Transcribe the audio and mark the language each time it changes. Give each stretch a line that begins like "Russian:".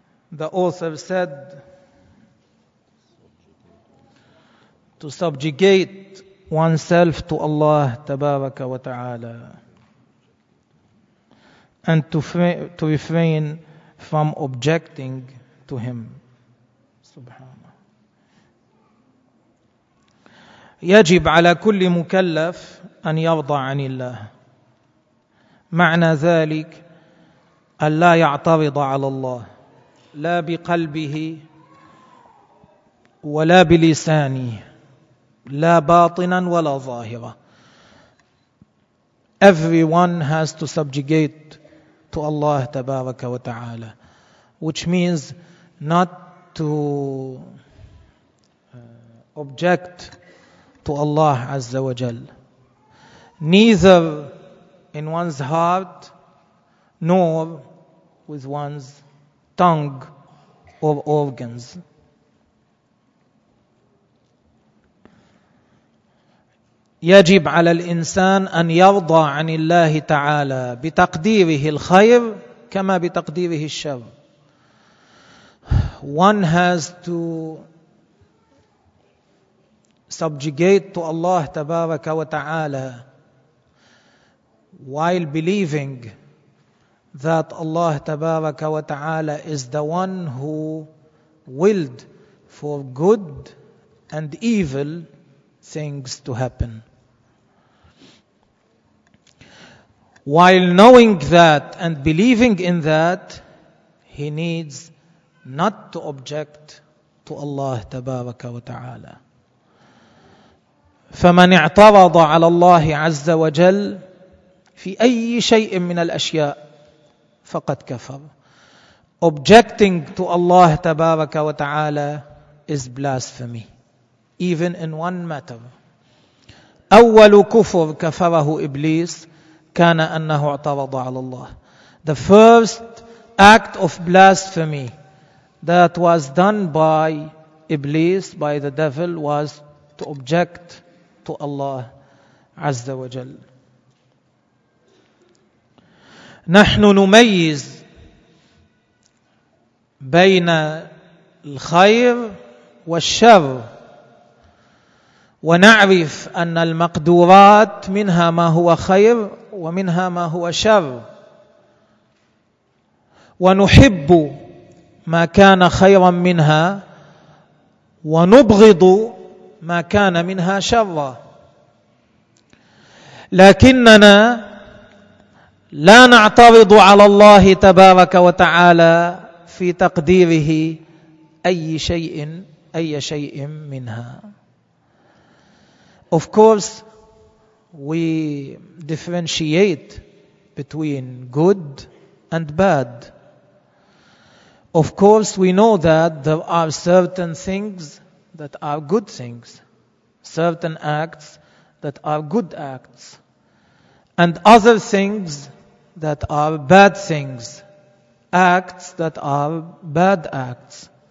English: The author said, to subjugate oneself to Allah Tabaraka wa Ta'ala, and to refrain from objecting to Him.
Arabic: يجب على كل مكلف أن يرضى عن الله. معنى ذلك أن لا يعترض على الله, لا بقلبه ولا بلسانه, لا باطنا ولا ظاهرا.
English: Everyone has to subjugate to Allah Tabaraka wa Ta'ala, which means not to object to Allah Azza wa Jal, neither in one's heart nor with one's tongue or organs.
Arabic: يجب على الإنسان أن يرضى عن الله تعالى بتقديره الخير كما بتقديره الشر.
English: One has to subjugate to Allah tabaraka wa ta'ala while believing that Allah tabaraka wa ta'ala is the one who willed for good and evil things to happen. While knowing that and believing in that, he needs not to object to Allah tabaraka wa ta'ala.
Arabic: فمن اعترض على الله عز وجل في أي شيء من الأشياء فقد كفر.
English: Objecting to Allah
Arabic: تبارك وتعالى
English: is blasphemy, even in one matter.
Arabic: أول كفر كفره إبليس كان أنه اعترض على الله.
English: The first act of blasphemy that was done by Iblis, by the devil, was to object to Allah
Arabic: عز وجل. نحن نميز بين الخير والشر ونعرف أن المقدورات منها ما هو خير ومنها ما هو شر ونحب ما كان خيرا منها ونبغض ما كان منها شرا لكننا لا نعترض على الله تبارك وتعالى في تقديره أي شيء منها.
English: Of course, we differentiate between good and bad. Of course, we know that there are certain things that are good things, certain acts that are good acts, and other things that are bad things, acts that are bad acts.